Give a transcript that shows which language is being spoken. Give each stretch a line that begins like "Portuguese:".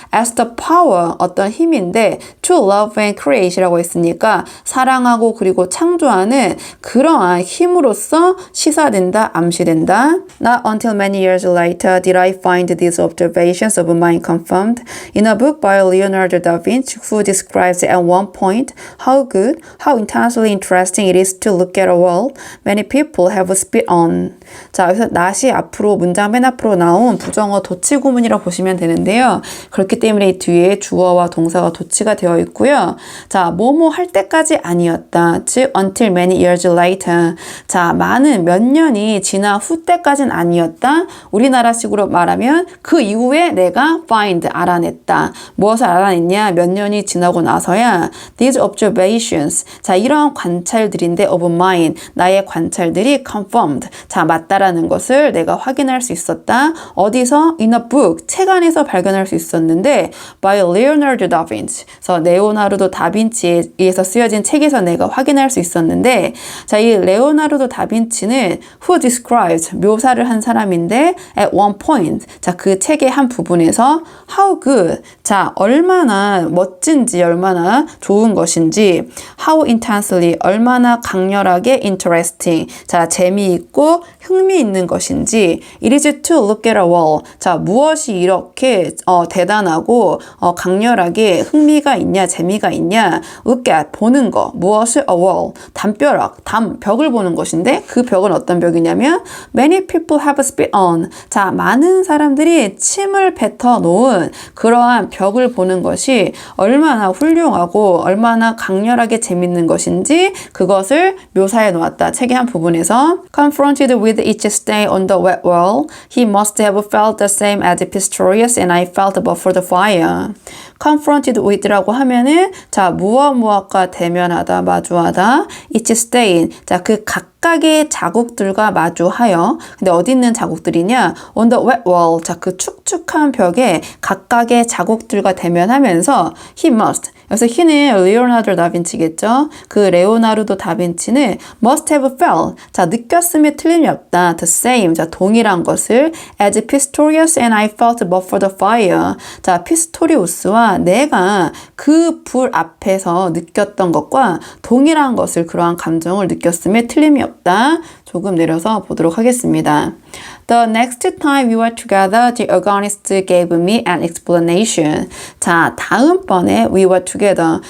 English: as the power,
Korean: 어떤 힘인데
English: to love and create
Korean: 이라고 했으니까 사랑하고 그리고 창조하는 그러한 힘으로써 시사된다, 암시된다.
English: Not until many years later did I find these observations of mine confirmed in a book by Leonardo da Vinci, who describes at one point how good, how intensely interesting it is to look at a world many people have spit on.
Korean: 자, 여기서 not이 앞으로 문장 맨 앞으로 나온 부정어 도치 구문이라고 보시면 되는데요. 그렇기 때문에 이 뒤에 주어와 동사가 도치가 되어 있고요. 자, 뭐뭐 할 때까지 아니었다.
English: 즉 until many years later.
Korean: 자, 많은 몇 년이 지나 후 때까지는 아니었다. 우리나라식으로 말하면 그 이후에 내가 find, 알아냈다. 무엇을 알아냈냐? 몇 년이 지나고 나서야
English: these observations.
Korean: 자, 이러한 관찰들인데
English: of mine,
Korean: 나의 관찰들이
English: confirmed.
Korean: 자, 맞다라는 것을 내가 확인할 수 있었다. 어디서?
English: In a book,
Korean: 책 안에서 발견할 수 있었는데
English: by Leonardo da Vinci.
Korean: 그래서 레오나르도 다빈치에 의해서 쓰여진 책에서 내가 확인할 수 있었는데, 자, 이 레오나르도 다빈치는
English: who describes,
Korean: 묘사를 한 사람인데
English: at one point,
Korean: 자, 그 책의 한 부분에서
English: how good,
Korean: 자, 얼마나 멋진지, 얼마나 좋은 것인지,
English: how intensely,
Korean: 얼마나 강렬하게
English: interesting,
Korean: 자, 재미있고 흥미있는 것인지,
English: it is to look at a wall,
Korean: 자, 무엇이 이렇게 대단하고 강렬하게 흥미가 있냐, 재미가 있냐,
English: look at,
Korean: 보는 거, 무엇을
English: a wall,
Korean: 담벼락, 벽을 보는 것인데 그 벽은 어떤 벽이냐면
English: many people have spit on,
Korean: 자, 많은 사람들이 침을 뱉어 놓은 그러한 벽을 보는 것이 얼마나 훌륭하고 얼마나 강렬하게 재밌는 것인지 그것을 묘사해 놓았다. 책의 한 부분에서
English: confronted with each stain on the wet wall, he must have felt the same as Pistorius and I felt before the fire. confronted with
Korean: 라고 하면은 자, 무엇과 대면하다, 마주하다,
English: each stain,
Korean: 자, 그 각각의 자국들과 마주하여. 근데 어디 있는 자국들이냐?
English: on the wet wall,
Korean: 자, 그 축축한 벽에 각각의 자국들과 대면하면서
English: he must,
Korean: 여기서 he는 리오나르도 다빈치겠죠?
English: 그 레오나르도 다빈치는 must have felt,
Korean: 자, 느꼈음에 틀림이 없다,
English: the same,
Korean: 자, 동일한 것을
English: as Pistorius and I felt before the fire.
Korean: 자, 피스토리우스와 내가 그 불 앞에서 느꼈던 것과 동일한 것을, 그러한 감정을 느꼈음에 틀림이 없다. 조금 내려서 보도록 하겠습니다.
English: The next time we were together, the organist gave me an explanation.
Korean: 자, 다음번에
English: we were together.